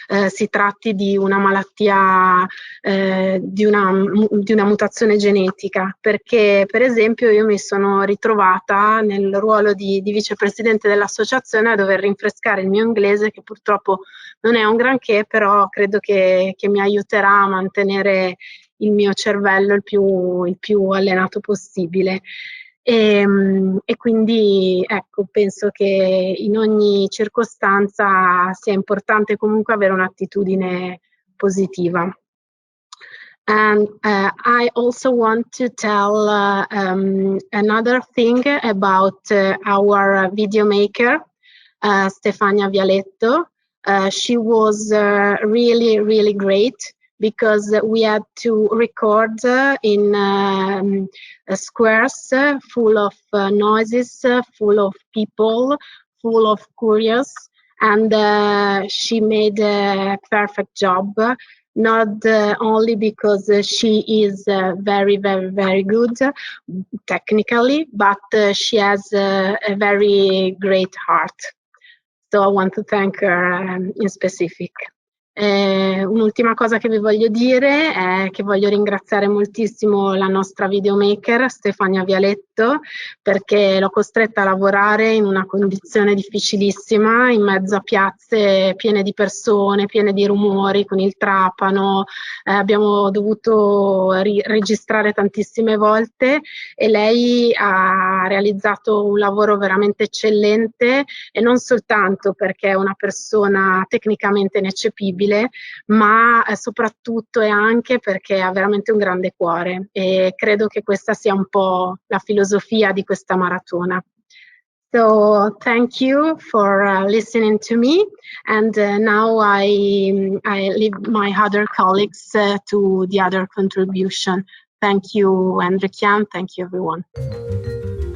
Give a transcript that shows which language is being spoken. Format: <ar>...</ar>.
<it>si tratti di una malattia, di una mutazione genetica, perché per esempio io mi sono ritrovata nel ruolo di vicepresidente dell'associazione a dover rinfrescare il mio inglese, che purtroppo non è un granché, però credo che mi aiuterà a mantenere il mio cervello il più allenato possibile. E quindi ecco, penso che in ogni circostanza sia importante comunque avere un'attitudine positiva.</it> <en>And I also want to tell another thing about our video maker, Stefania Vialetto. She was really, really great, because we had to record in squares full of noises, full of people, full of curious, and she made a perfect job, not only because she is very, very, very good technically, but she has a very great heart. So I want to thank her in specific.</en> <it>Un'ultima cosa che vi voglio dire è che voglio ringraziare moltissimo la nostra videomaker Stefania Vialetto, perché l'ho costretta a lavorare in una condizione difficilissima, in mezzo a piazze piene di persone, piene di rumori, con il trapano. Abbiamo dovuto registrare tantissime volte e lei ha realizzato un lavoro veramente eccellente, e non soltanto perché è una persona tecnicamente ineccepibile, ma soprattutto e anche perché ha veramente un grande cuore, e credo che questa sia un po' la filosofia di questa maratona.</it> <en>So thank you for listening to me, and now I leave my other colleagues to the other contribution. Thank you, Enrique, thank you everyone.</en>